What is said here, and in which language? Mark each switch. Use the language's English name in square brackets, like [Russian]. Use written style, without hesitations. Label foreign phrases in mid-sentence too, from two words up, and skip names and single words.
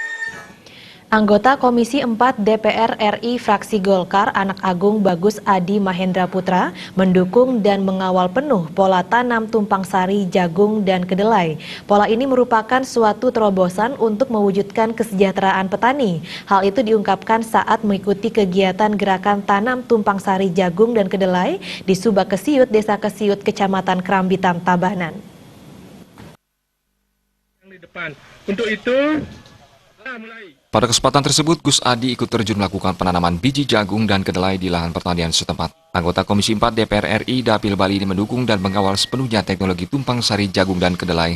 [Indonesian] Anggota Komisi 4 DPR RI fraksi Golkar Anak Agung Bagus Adi Mahendra Putra mendukung dan mengawal penuh pola tanam tumpang sari, jagung, dan kedelai. Pola ini merupakan suatu terobosan untuk mewujudkan kesejahteraan petani. Hal itu diungkapkan saat mengikuti kegiatan gerakan tanam tumpang sari, jagung, dan kedelai di Subak Kesiut, Desa Kesiut, Kecamatan Kerambitan, Tabanan. Untuk itu, pada kesempatan tersebut, Gus Adi ikut terjun melakukan penanaman biji jagung dan kedelai di lahan pertanian setempat. Anggota Komisi 4 DPR RI Dapil Bali ini mendukung dan mengawal sepenuhnya teknologi tumpang sari jagung dan kedelai.